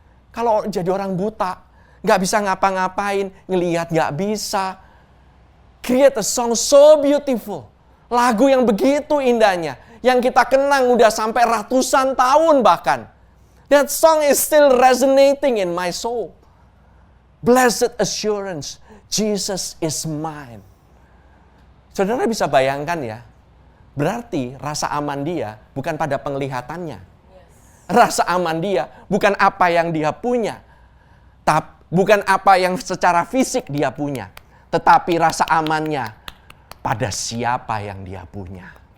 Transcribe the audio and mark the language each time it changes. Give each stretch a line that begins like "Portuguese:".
Indonesian: Kalau jadi orang buta, nggak bisa ngapa-ngapain, ngelihat nggak bisa.
English: Create a song so beautiful.
Indonesian: Lagu yang begitu indahnya. Yang kita kenang udah sampai ratusan tahun bahkan.
English: That song is still resonating in my soul. Blessed assurance, Jesus is mine.
Indonesian: Saudara bisa bayangkan ya. Berarti rasa aman dia bukan pada penglihatannya. Rasa aman dia bukan apa yang dia punya. Bukan apa yang secara fisik dia punya. Tetapi rasa amannya pada siapa yang dia punya.